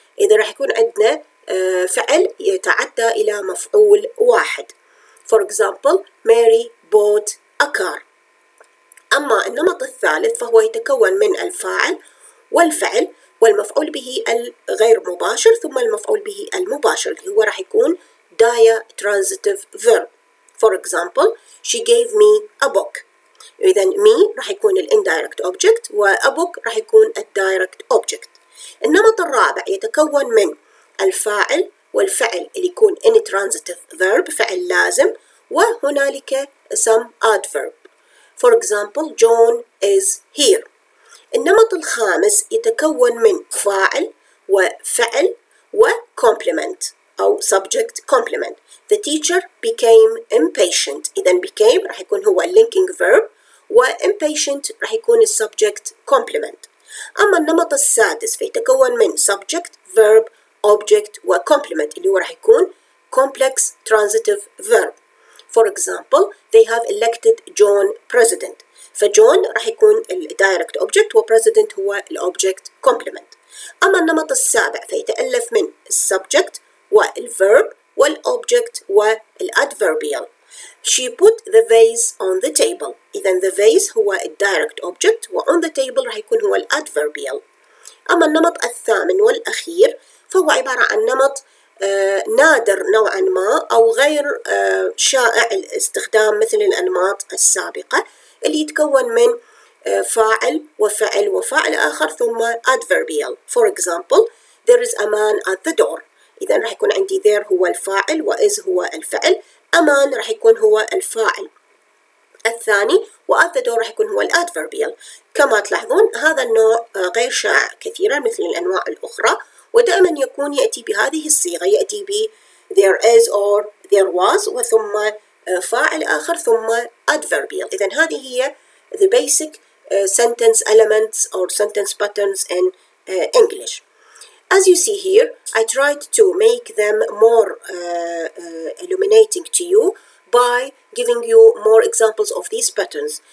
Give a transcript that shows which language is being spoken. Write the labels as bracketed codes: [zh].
[ar] إذا راح يكون عندنا فعل يتعدى إلى مفعول واحد. [en] For example, Mary bought a car. [ar] أما النمط الثالث فهو يتكون من الفاعل والفعل والمفعول به الغير مباشر ثم المفعول به المباشر اللي هو راح يكون diatransitive verb. [en] For example, she gave me a book. [ar] إذن [en] me [ar] راح يكون [en] indirect object و a book [ar] راح يكون [en] direct object. [ar] النمط الرابع يتكون من الفاعل والفعل اللي يكون intransitive verb فعل لازم وهنالك [en] some adverb. For example, John is here. [ar] النمط الخامس يتكون من فاعل وفعل وcomplement أو subject complement. [en] The teacher became impatient. [ar] إذن became راح يكون هو linking verb و impatient راح يكون subject complement. أما النمط السادس فيتكون من subject verb object وcomplement اللي هو راح يكون complex transitive verb. [en] For example, they have elected John president. [ar] فجون راح يكون direct object وpresident هو object complement. أما النمط السابع فيتألف من subject والverb والobject والadverbial. [en] She put the vase on the table. [ar] إذن [en] the vase هو direct object و on the table [ar] راح يكون هو [en] adverbial. [ar] أما النمط الثامن والأخير فهو عبارة عن نمط نادر نوعا ما أو غير شائع الاستخدام مثل الأنماط السابقة اللي يتكون من فاعل وفعل وفاعل آخر ثم adverbial. [en] For example, there is a man at the door. [ar] إذا راح يكون عندي there هو الفاعل و is هو الفعل. [en] a man [ar] راح يكون هو الفاعل الثاني و [en] at the door [ar] راح يكون هو الadverbial. كما تلاحظون هذا النوع غير شائع كثيرا مثل الأنواع الأخرى ودائما يكون يأتي بهذه الصيغة، يأتي ب [en] there is or there was [ar] وثم فاعل آخر ثم adverbial. إذن هذه هي [en] the basic sentence elements or sentence patterns in English. As you see here, I tried to make them more illuminating to you by giving you more examples of these patterns.